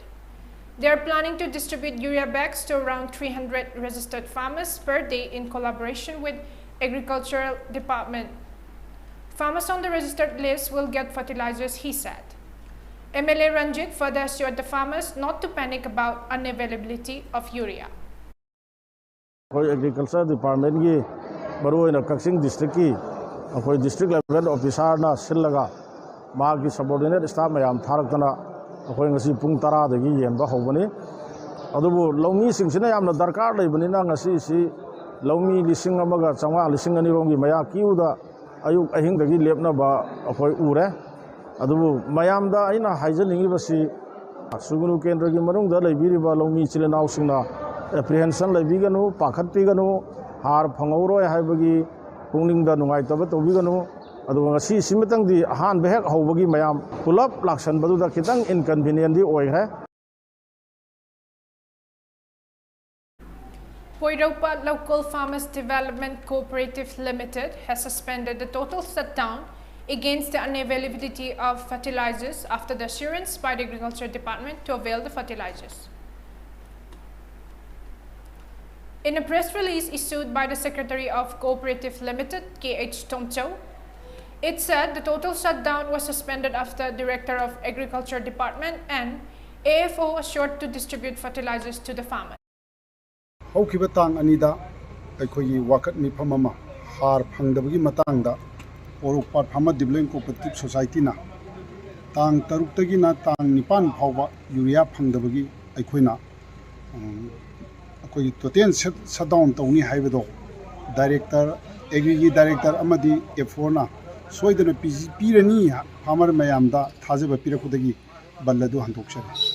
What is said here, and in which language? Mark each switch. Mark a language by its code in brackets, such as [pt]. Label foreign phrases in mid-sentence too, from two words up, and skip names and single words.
[en] They are planning to distribute urea bags to around 300 registered farmers per day in collaboration with Agricultural Department. Farmers on the registered list will get fertilizers, he said. MLA Ranjit further assured the farmers not to panic about unavailability of urea. [mni] Agriculture Department ki baruina Kaksing district ki [en] district level officer [mni] na sillaga ma ki [en] subordinate staff [mni] mayam tharaktana ngasi pung tara dagi yenba hobani adubu lawmi singsina yamna darkar leibanina ngasi si lawmi lising amaga changwa lising ani rongi maya kiuda ayuk ahing dagi lepna ba akoi ure adubu mayamda aina haijaningi basi sugunu kendra gi manung da leibiri ba lawmi chilenau singna apprehension leibiganu pakhat piganu har phangoroi haibagi pungning da nungai taba tobiganu adu ngasi simitang di han behek hobagi mayam pulap laksan badu da kitang inconvenient di oire. [en] Poiropa Local Farmers Development Cooperative Limited has suspended the total shutdown against the unavailability of fertilizers after the assurance by the Agriculture Department to avail the fertilizers. In a press release issued by the Secretary of Cooperative Limited, K.H. Tomcho, it said the total shutdown was suspended after Director of Agriculture Department and AFO assured to distribute fertilizers to the farmers. [mni] Haukibatang anida aikoyi wakat mi phamama har phangdabagi matangda Orukpat Farmer Development Cooperative Society na तांग तरुक्तगिना तांग निपान फावबा यूरिया फंगदबगी अखोइना अखोई [en] total shutdown [mni] तौनी हाइबदो डायरेक्टर एग्रीगी डायरेक्टर अमदी एफोना सोइदना पीरनी फार्मर मयामदा थाजब पीरकुदगी बल्लदु हंदोक्सरे.